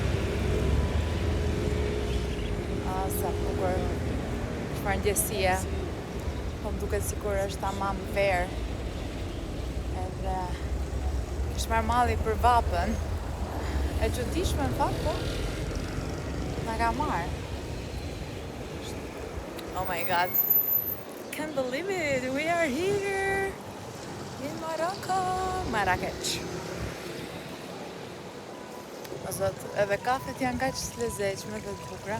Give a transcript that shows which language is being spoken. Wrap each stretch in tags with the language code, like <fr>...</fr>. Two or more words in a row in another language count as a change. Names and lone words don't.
<sq>Sa bukur, çfarë ndjesie, po më duket sikur është tamam verë. Edhe kish marrë malli për vapën. E çuditshme në fakt, po na ka marrë.</sq> <en>Oh my god. Can't believe it. We are here in Morocco, Marrakech.</en> <sq>O zot, edhe kafet janë kaq të lezetshme dhe të bukura.</sq>